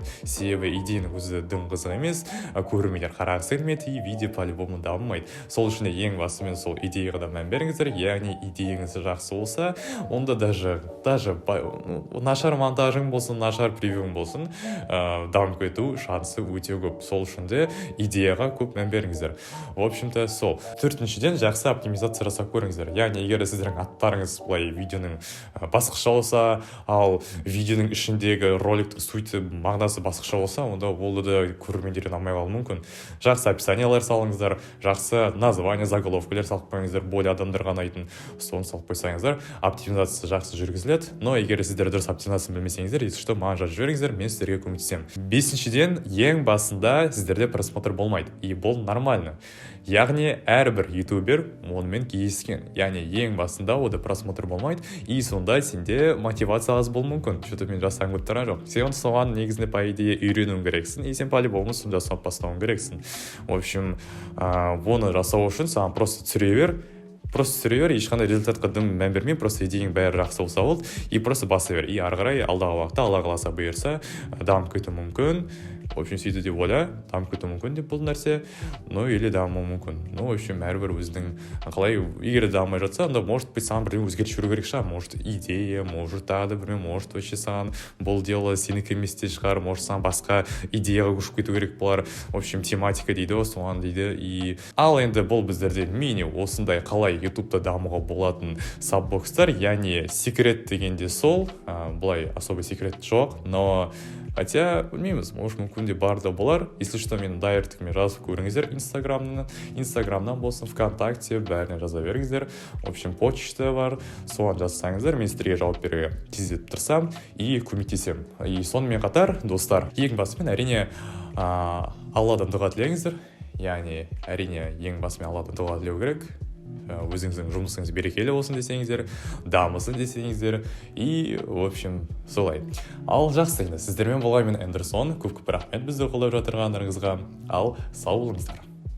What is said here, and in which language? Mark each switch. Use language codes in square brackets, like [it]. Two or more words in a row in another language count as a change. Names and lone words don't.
[kk] Себебі идеяның өзі дым қызық емес, көрермендер қарағысы келмейді, и видео по-любому дамымайды. Сол үшін ең басымен сол идеяға да мән беріңіздер. Яғни идеяңыз жақсы болса, онда даже нашар монтажың болсын, нашар превьюің болсын, дамып кету шансы өте көп. Сол үшін де идеяға көп мән беріңіздер. [ru] В общем-то, [kk] сол. Төртіншіден, жақсы оптимизация жасап көріңіздер. Яғни егер сіздердің аттарыңыз былай видеоның басқаша болса, ал видеоның ішіндегі роликтің сути мағынасы басқаша болса, онда ол да көрермендерден алмай қалуы мүмкін. Жақсы описаниялар салыңыздар, жақсы название, заголовкалар салып қойыңыздар, более адамдарға ұнайтын, соны салып қойсаңыздар, оптимизация жақсы жүргізіледі. Но егер сіздер дұрыс оптимизацияны білмесеңіздер, [ru] если что, [kk] маған жазып жіберіңіздер, мен сіздерге көмектесемін. Бесіншіден, ең басында сіздерде просмотр болмайды, и бұл нормально. Яғни әрбір ютубер онымен кездескен. Яғни ең басында ода просмотр болмайды, и сонда сенде мотивация аз болуы мүмкін. Что-то мен жасағым келіп тұрған жоқ. Сен соған негізінде [ru] по идее [kk] үйренуің керексің, и сен по-любому соны жасап бастауың керексің. [ru] В общем, [kk] оны жасау үшін саған просто түсіре бер, ешқандай результатқа дым мән бермей, просто идеяң бәрі жақсы болса болды, и просто баса бер. И ары қарай алдағы уақытта Алла қаласа бұйырса дамып кетуі мүмкін. [ru] В общем, [kk] сөйтіп деп ойла, дамып кетуі мүмкін деп бұл нәрсе, [ru] но или [kk] дамуы мүмкін. [ru] Ну, в общем, [kk] әрбір өзінің қалай, егер дамай жатса, онда [ru] может быть [kk] саған бірдеңе өзгертіп жүру керек шығар. Может идея, может тағы да бірдеңе, [ru] может вообще [kk] саған бұл дело сенікі емес те шығар, может саған басқа идеяға көшіп кету керек болар. В общем, тематика дейді, соған дейді. И ал енді бұл біздерде мини осындай қалай ютубта дамуға болатын саббокстар, яғни секрет дегенде сол, былай особо секрет жоқ, [ru] но хотя, [kk] білмейміз, может мүмкін де бар да болар. [ru] Если что, [kk] мен дайыртігіме жазып көріңіздер инстаграмнан болсын, ВКонтакте, бәріне жаза беріңіздер. [ru] В общем, [kk] почта бар, соған жазсаңыздар, мен сіздерге жауап беруге тездетіп тұрсам и көмектесем. И сонымен қатар, достар, ең басымен әрине Алладан дұға тілеңіздер. Яғни, әрине, ең басымен Алладан дұға тілеу керек. Өзіңіздің жұмысыңыз берекелі болсын десеңіздер, дамысын десеңіздер, [ru] и, в общем, [kk] солай. Ал жақсы, сіздермен болған мен Эндерсон, көп рахмет бізді қолдап жатырғандарыңызға. Ал сау болыңыздар.